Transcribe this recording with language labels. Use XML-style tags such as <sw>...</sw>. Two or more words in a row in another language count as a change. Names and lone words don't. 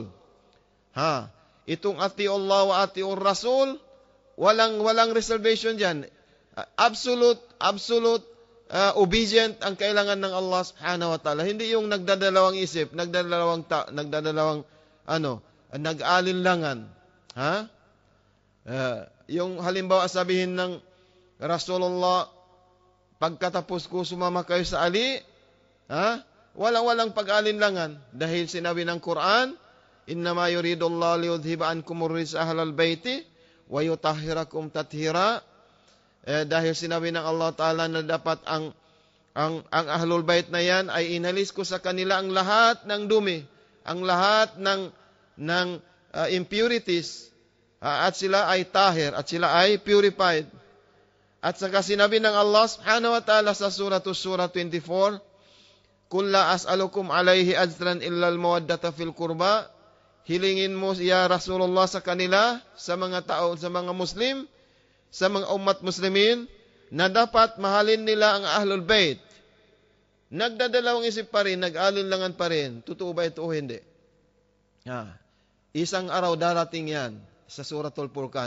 <ar>Itong أطيعوا الله وأطيعوا الرسول,</ar> <tl>walang reservation diyan.</tl> <en>Absolute obedient</en> <tl>ang kailangan ng Allah</tl> <ar>سبحانه وتعالى.</ar> <tl>Hindi yung nagdadalawang isip, nag-alinlangan. Yung halimbawa sabihin ng Rasulullah, pagkatapos ko sumama kayo sa Ali, walang pag-alinlangan. Dahil sinabi ng Quran,</tl> <ar>إنما يريد الله ليذهب عنكم الرجس أهل البيت ويطهركم تطهيرا.</ar> <tl>Dahil sinabi ng Allah Ta'ala na dapat ang</tl> <ar>أهل البيت</ar> <tl>na yan ay inalis ko sa kanila ang lahat ng dumi, ang lahat ng impurities, at sila ay tahir, at sila ay purified. At saka sinabi ng Allah</tl> <ar>سبحانه وتعالى</ar> <tl>sa Surah 24,</tl> <ar>قل لا أسألكم عليه أجرا إلا المودة في القربى.</ar> <tl>Hilingin mo,</tl> <ar>يا رسول الله,</ar> <tl>sa kanila, sa mga tao, sa mga Muslim, sa mga umat Muslimin, na dapat mahalin nila ang</tl> <ar>أهل البيت.</ar> <tl>Nagdadalawang isip pa rin, nag-alinlangan pa rin. Totoo ba ito o hindi? Isang araw darating yan sa Suratul Furqan.</tl>